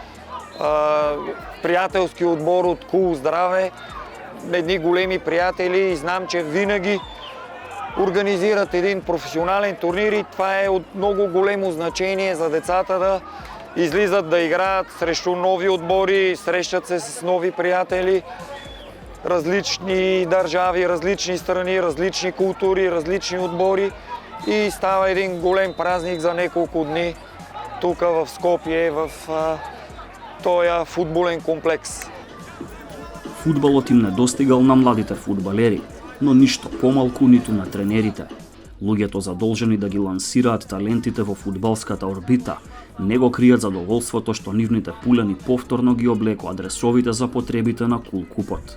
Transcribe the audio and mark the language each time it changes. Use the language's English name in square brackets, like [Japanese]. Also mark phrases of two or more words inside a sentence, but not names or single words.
[Bulgarian] приятелски отбор от Кул Здраве, едни големи приятели и знам, че винаги организират един професионален турнир и това е от много големо значение за децата да излизат да играят срещу нови отбори, срещат се с нови приятели, различни държави, различни страни, различни култури, различни отбори и става един голем празник за неколко дни тук в Скопје, в този футболен комплекс. [Macedonian] Фудбалот им не достигал на младите фудбалери, но ништо помалку ниту на тренерите. Луѓето задолжени да ги лансираат талентите во фудбалската орбита не го кријат задоволството што нивните пулени повторно ги облекоа дресовите за потребите на Кул Купот.